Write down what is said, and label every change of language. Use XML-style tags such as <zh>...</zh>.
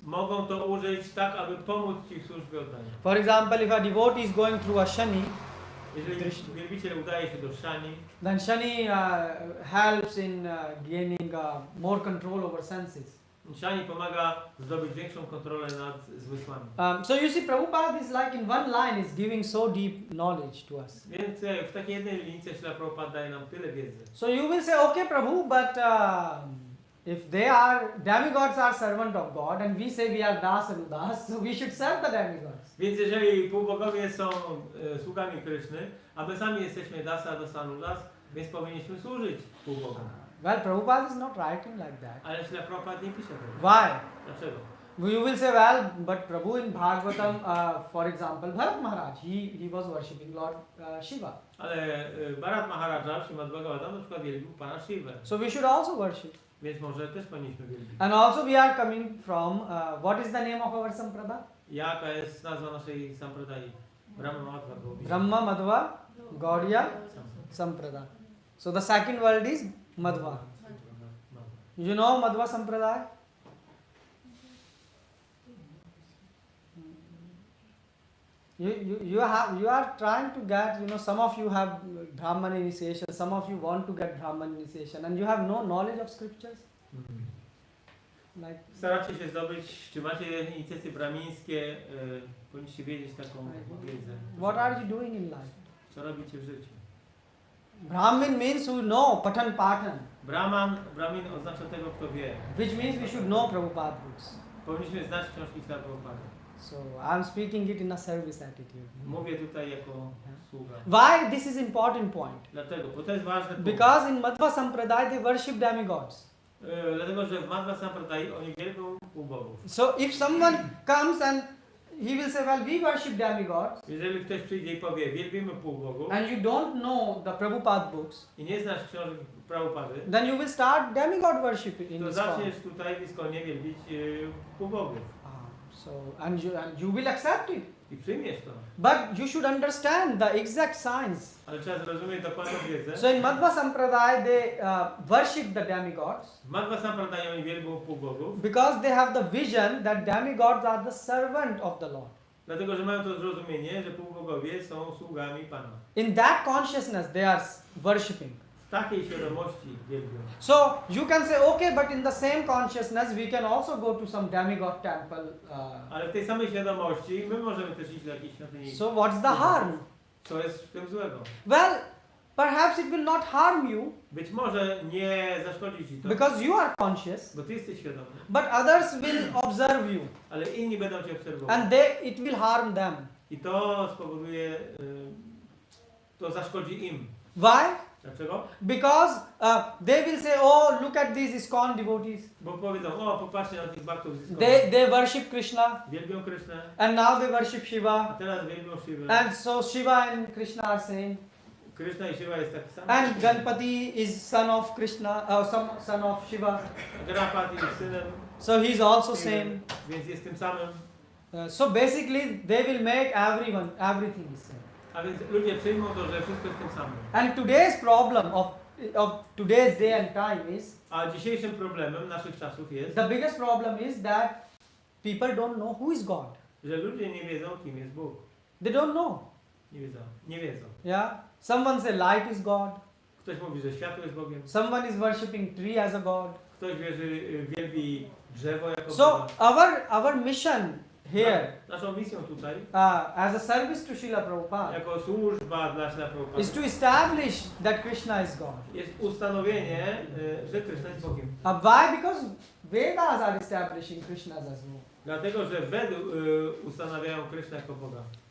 <pl>mogą to użyć tak, aby pomóc Ci w służbie oddania.</pl> <en>For example, if a devotee is going through a Shani,</en> <pl>Jeżeli wielbiciel udaje się do Shani,</pl> <en>then Shani helps in gaining more control over senses.</en> <pl>Shani pomaga zdobyć większą kontrolę nad zmysłami.</pl> <en>So you see, Prabhupada is like in one line is giving so deep knowledge to us.</en> <pl>Więc w takiej jednej linii Śrila Prabhupada daje nam tyle wiedzy.</pl> <en>So you will say, okay, Prabhu, but if demigods are servant of God and we say we are das and udas, so we should serve the demigods.</en> <pl>Więc jeżeli półbogowie są sługami Kryszny, a my sami jesteśmy dasa do sanudas, więc powinniśmy służyć półbogom.</pl> <en>Well, Prabhupada is not writing like that.</en> <pl>Ale Śrila Prabhupada nie pisze tego.</pl> <en>Why?</en> <pl>Dlaczego?</pl> <en>You will say, well, but Prabhu in Bhagavatam, for example, Bharat Maharaj, he was worshipping Lord Shiva.</en> <pl>Ale Bharat Maharaja w Śrimad Bhagavatam na przykład wielbił Pana Shivę.</pl> <en>So we should also worship.</en> <pl>Więc może też powinniśmy wielbić.</pl> <en>And also we are coming from, what is the name of our Samprada?</en> <pl>Jaka jest nazwa naszej sampradai?</pl> <en>Brahma Madhva Gaudiya.</en> <pl>Brahma Madhva Gaudiya Samprada.</pl> <en>So the second word is Madhva. You know Madhva Sampradaya? You are trying to get, some of you have Brahman initiation, some of you want to get Brahman initiation, and you have no knowledge of scriptures. Like,</en> <pl>Staracie się zdobyć, czy macie inicjacje brahmińskie, powinniście wiedzieć taką wiedzę.</pl> <en>What are you doing in life?</en> <pl>Co robicie w życiu?</pl> <en>Brahmin means who know Patan Patan,</en> <pl>Brahmin oznacza tego, kto wie.</pl> <en>which means we should know Prabhupada books.</en> <pl>Powinniśmy znać książki Śrila Prabhupada.</pl> <en>So I'm speaking it in a service attitude.</en> <pl>Mówię tutaj jako sługa.</pl> <en>Why this is important point?</en> <pl>Dlatego, bo to jest ważne.</pl> <en>Because in Madhva Sampradaya they worship demigods.</en> <pl>Dlatego, że w Madhva Sampradai oni wielbią półbogów.</pl> <en>So if someone comes and he will say, well, we worship demigods,</en> <pl>Jeżeli ktoś przyjdzie i powie, wielbimy półbogów,</pl> <en>and you don't know the Prabhupada books,</en> <pl>i nie znasz książek Prabhupady,</pl> <en>then you will start demigod worship in</en> <pl>to</pl> <en>this</en> <pl>zaczniesz tutaj w Iskonie wielbić półbogów.</pl> <en>So and you will accept it.</en> <pl>I przyjmiesz to.</pl> <en>But you should understand the exact science.</en> <pl>Ale trzeba zrozumieć dokładną wiedzę.</pl> <en>So in Madhva Sampradaya they worship the demigods.</en> <pl>W Madhva Sampradaya oni wielbią półbogów.</pl> <en>Because they have the vision that demigods are the servant of the Lord.</en> <pl>Dlatego, że mają to zrozumienie, że półbogowie są sługami Pana.</pl> <en>In that consciousness they are worshipping.</en> <pl>W takiej świadomości wielbią.</pl> <en>So you can say, okay, but in the same consciousness we can also go to some demigod temple.</en> <pl>Ale w tej samej świadomości my możemy też iść do jakiejś świątyni.</pl> <en>So what's the harm?</en> <pl>Co jest w tym złego?</pl> <en>Well, perhaps it will not harm you.</en> <pl>Być może nie zaszkodzi ci to.</pl> <en>Because you are conscious.</en> <pl>Bo ty jesteś świadomy.</pl> <en>But others will observe you.</en> <pl>Ale inni będą cię obserwować.</pl> <en>And it will harm them.</en> <pl>I to spowoduje, to zaszkodzi im.</pl> <en>Why?</en> <pl>Dlaczego?</pl> <en>Because they will say, oh, look at these ISKCON devotees.</en> <pl>Bo powiedzą, o, popatrzcie na tych baktów z Iskonu.</pl> <en>They worship Krishna.</en> <pl>Wielbią Krysznę.</pl> <en>And now they worship</en> <pl>A</pl> <en>Shiva.</en> <pl>teraz wielbią Shivę.</pl> <en>And so Shiva and Krishna are same.</en> <pl>Kryszna i Shiva jest taki sam.</pl> <en>And Ganpati is son of Krishna, son of Shiva.</en> <pl>Ganapati jest synem.</pl> <en>So he is also same.</en> <pl>Więc jest tym samym.</pl> <en>So basically they will make everything is same.</en> <pl>A więc ludzie przyjmą to, że wszystko jest tym samym.</pl> <en>And today's problem of today's day and time is,</en> <pl>A dzisiejszym problemem naszych czasów jest,</pl> <en>the biggest problem is that people don't know who is God.</en> <pl>że ludzie nie wiedzą, kim jest Bóg.</pl> <en>They don't know.</en> <pl>Nie wiedzą.</pl> <en>Yeah. Someone say light is God.</en> <pl>Ktoś mówi, że światło jest Bogiem.</pl> <en>Someone is worshipping tree as a God.</en> <pl>Ktoś wielbi drzewo jako</pl> <en>So</en> <pl>Boga.</pl> <en>our mission here,</en> <pl>Naszą misją tutaj,</pl> <en>as a service to Srila Prabhupada,</en> <pl>jako służba dla Śrila Prabhupada,</pl> <en>is to establish that Krishna is God.</en> <pl>jest ustanowienie, że Kryszna jest Bogiem.</pl> <en>Why? Because Vedas are establishing Krishna as well.</en> <pl>Dlatego, że Wedy ustanawiają Kryszna jako Boga.</pl>